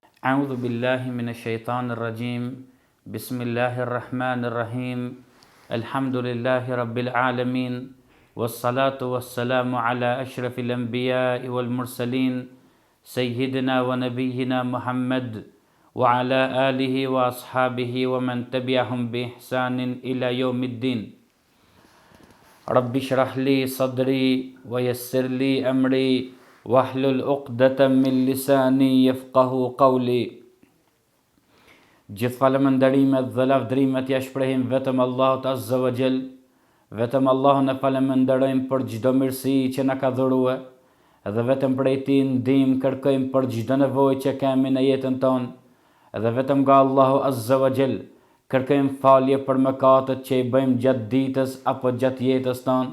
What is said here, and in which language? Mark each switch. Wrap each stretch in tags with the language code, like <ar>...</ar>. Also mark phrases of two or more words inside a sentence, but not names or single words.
<ar>أعوذ بالله من الشيطان الرجيم بسم الله الرحمن الرحيم الحمد لله رب العالمين والصلاة والسلام على أشرف الأنبياء والمرسلين سيدنا ونبينا محمد وعلى آله وأصحابه ومن تبعهم بإحسان إلى يوم الدين. رب اشرح لي صدري ويسر لي أمري واحلل عقدة من لساني يفقهوا قولي.</ar> <sq>Gjithfalëmën ndërimet dhe lavdrimet ja shprehim vetëm Allahut</sq> <ar>عز وجل.</ar> <sq>Vetëm Allahun e falënderojmë për çdo mirësi që na ka dhuruar dhe vetëm prej Tij ndihmë kërkojmë për çdo nevojë që kemi në jetën tonë. Dhe vetëm nga Allahu</sq> <ar>عز وجل</ar> <sq>kërkojmë falje për mëkatet që i bëjmë gjatë ditës apo gjatë jetës tonë.</sq>